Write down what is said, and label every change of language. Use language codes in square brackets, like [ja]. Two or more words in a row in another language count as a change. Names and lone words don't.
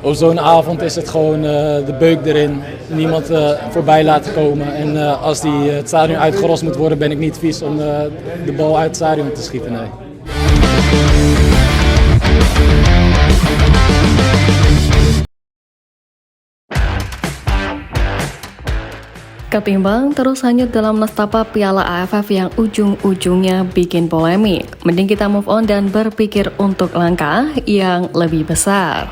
[nl] op zo'n avond is het gewoon de beuk erin. Niemand voorbij laten komen. En als het stadion uitgerost moet worden, ben ik niet vies om de bal uit het stadion te schieten. Nee. [id] Ketimbang terus hanyut dalam nestapa Piala AFF yang ujung-ujungnya bikin polemik, mending kita [en] move on [id] dan berpikir untuk langkah yang lebih besar.